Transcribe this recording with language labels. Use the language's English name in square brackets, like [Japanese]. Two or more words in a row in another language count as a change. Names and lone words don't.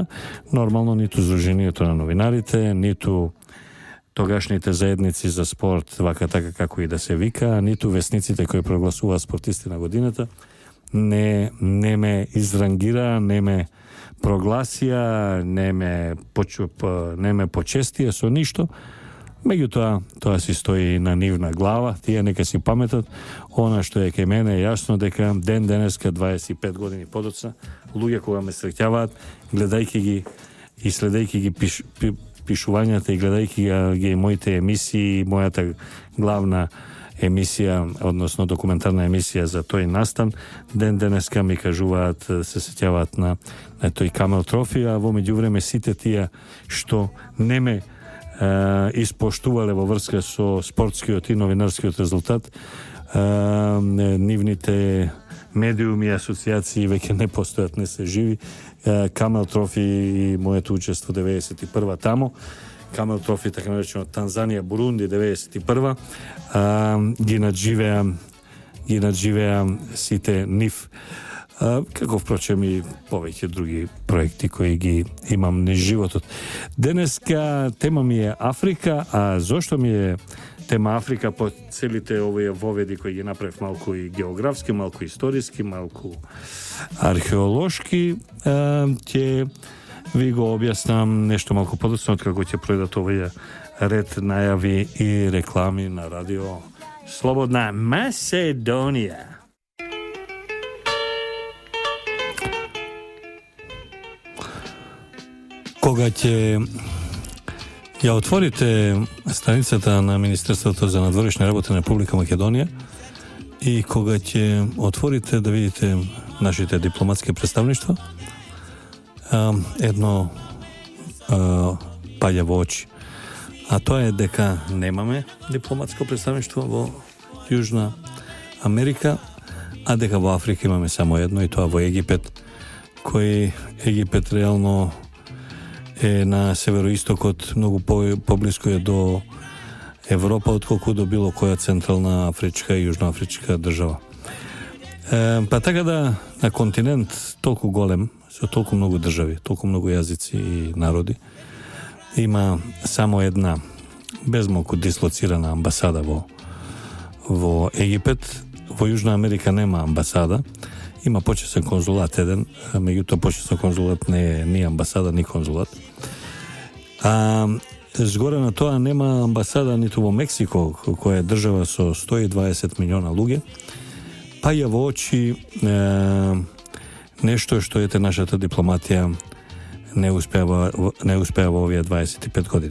[Macedonian] Normalno nitu združenije to na novinarite, nitu togašnjite zajednici za sport vaka taka kako i da se vika, nitu vesnicite koje proglasuva sportisti na godinata, ne me izrangira, ne me proglasija, ne me počestije so ništo. Međutim, to si stoji na nivna glava, tije neka si pametat, ona što je ke mene jasno deka den deneska 25 godini podocna, luge koga me sretjavaat, gledajki gi i sledajki gi pišuvanjate i gledajki gi mojite emisiji, moja ta glavna emisija, odnosno dokumentarna emisija za toj nastan, den deneska mi kažuvat, se sretjavaat na toj Camel Trophy, a vo međuvreme site tija što neme ispoštuvale vo vrske so sportski i novinarski rezultat, nivnite medijumi i asocijaciji veke ne postojat, ne se živi. Camel Trophy i moje tu učestvo 91. tamo. Camel Trophy, tako rečeno, Tanzania, Burundi 91. Gi nadživea site NIF. Kako vpročem i poveć drugi projekti koji gi imam na životu. Deneska tema mi je Afrika, a zašto mi je tema Afrika po celite ove vovedi koji gi naprav malko i geografski, malko istorijski, malko arheološki, će vi go objasnam nešto malko podosno od kako će projedat ovaj red najavi i reklami na radio Slobodna Makedonija. Koga će otvorite stranicата na Ministarството за надворешни работи на Република Македонија и кога ќе отворите да видите нашите дипломатски представништва, едно паѓа во очи. А тоа е дека немаме дипломатско представништво во Јужна Америка, а дека во Африка имаме само едно и тоа во Египет, кој Египет реално е на североистокот, многу поблиско е до Европа, отколку до било која централна афричка и јужноафричка држава. Pa tako da na kontinent toliko golem, su toliko mnogo državi, toliko mnogo jazici i narodi, ima samo jedna bezmoku dislocirana ambasada vo Egipet. Vo Južna Amerika nema ambasada, ima počesan konzulat jedan, međutim počesan konzulat nije ambasada ni konzulat. A zgore na to nema ambasada niti u Meksiko, koja je država so 120 miliona luge, pa je v oči nešto što je naša ta diplomatija ne uspeva ovije 25 godina.